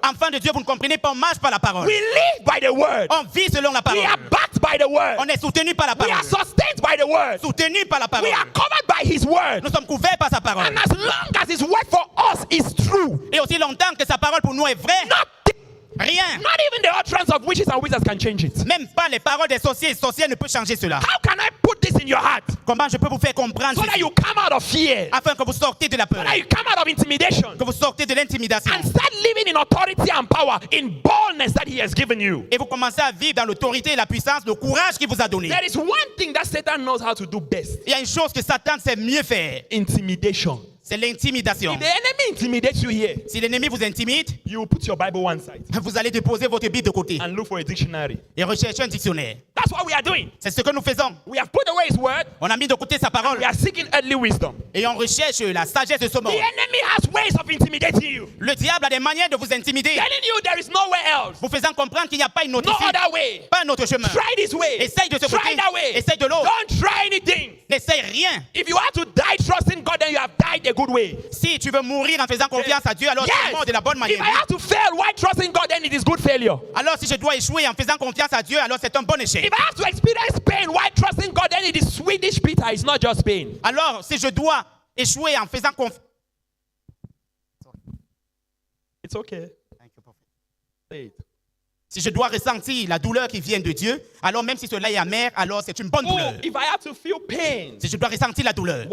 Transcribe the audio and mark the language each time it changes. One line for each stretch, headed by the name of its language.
French: Enfant de Dieu, vous ne comprenez pas, on marche par la parole.
English: We live by the word.
French: On vit selon la
English: We
French: parole.
English: are backed by the word.
French: On est soutenu par la
English: We are
French: parole.
English: sustained by the word.
French: Soutenu par la
English: We
French: parole.
English: are covered by his word.
French: Nous sommes couverts par sa parole.
English: And as long as his word for us is true,
French: Et aussi longtemps que sa parole pour nous est vraie,
English: nothing,
French: rien.
English: not even the utterance of witches and wizards can change it.
French: Même pas les paroles des sorciers et sorcières ne peuvent changer cela.
English: How can I put this in your heart
French: Comment je peux vous faire comprendre
English: so that
French: ceci?
English: you come out of fear,
French: Afin que vous sortez de la peur,
English: so that you come out of intimidation,
French: que vous sortez de l'intimidation
English: and start living in authority and power, in boldness that he has given you?
French: et vous commencez à vivre dans l'autorité et la puissance, le courage qu'il vous a donné.
English: There is one thing that Satan knows how to do best:
French: Il y a une chose que Satan sait mieux faire,
English: intimidation.
French: c'est l'intimidation.
English: If the enemy intimidates you here,
French: Si l'ennemi vous intimide,
English: you will put your Bible one side
French: vous allez déposer votre Bible de côté
English: and look for a dictionary.
French: et rechercher un dictionnaire.
English: That's what we are doing.
French: C'est ce que nous faisons.
English: We have put away his word.
French: On a mis de côté sa parole
English: We are seeking earthly wisdom.
French: et on recherche la sagesse de ce
English: The
French: monde.
English: enemy has ways of intimidating you,
French: Le diable a des manières de vous intimider,
English: telling you there is nowhere else,
French: vous faisant comprendre qu'il n'y a pas une autre
English: no
French: issue,
English: other way.
French: pas un autre chemin.
English: Try this way.
French: Essaye de ce
English: Try
French: côté,
English: that way.
French: essaye de l'autre.
English: Don't try anything.
French: N'essaye rien.
English: If you have to die trusting God, then you have died a good way.
French: Si tu veux mourir en faisant confiance à Dieu, alors tu es mort de la bonne
English: If
French: manière.
English: I have to fail while trusting God, then it is good failure.
French: Alors si je dois échouer en faisant confiance à Dieu, alors c'est un bon échec.
English: If I have to experience pain while trusting God, then it is Swedish Peter. It's not just pain.
French: Alors si je dois échouer en faisant confiance...
English: It's okay. Say it.
French: Si je dois ressentir la douleur qui vient de Dieu, alors même si cela est amer, alors c'est une bonne
English: Oh,
French: douleur.
English: if I have to feel pain Si je dois ressentir la douleur